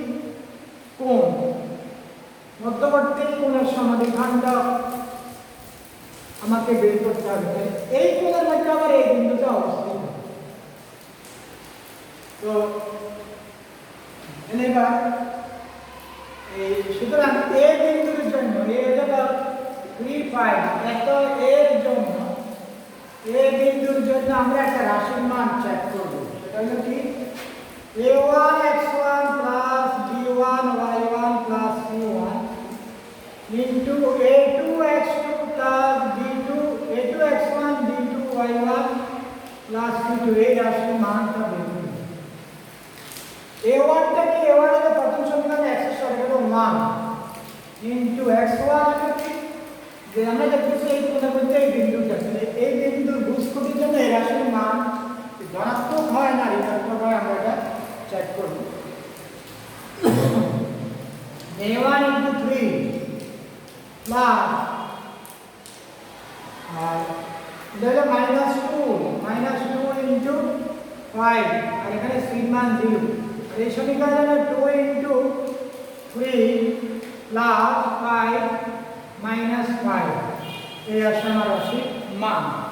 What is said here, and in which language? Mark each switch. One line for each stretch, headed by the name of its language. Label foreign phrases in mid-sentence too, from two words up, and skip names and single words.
Bangla: কোণের সমাধিখণ্ড আমাকে বের করতে হবে এই কোণের মধ্যে আবার এই বিন্দুটা অবস্থিত তো এবার এই সুতরাং A বিন্দুর জন্য A হলো 3 5 এত এর জন্য A বিন্দুর জন্য আমরা একটা রাশির মান চেক করব সেটা হলো কি
English: a1 x1 plus b1 y1 plus c1 into a2 x2 plus b2 a2 x1 b2 y1 plus c2
Bangla: এই রাশির মানটা বের করব a1 টা কি a1 হলো প্রথম সমীকরণে x এর সহগ হলো 1 into x1 হলো কি যে আমরা দেখতেছি এই কোণের মধ্যে এই বিন্দুটা তাহলে এই বিন্দুর ভুজকোণের জন্য এই রাশির মান ধনাত্মক হয় না ঋণাত্মক হয় আমরা এটা চেক করব
English: a1 into 3 plus
Bangla: এটা -
English: 2 into 5 আর এখানে c মান 0 আর এই সমীকরণে 2 into 3 plus 5 minus 5
Bangla: এই আসে আমার রাশির মান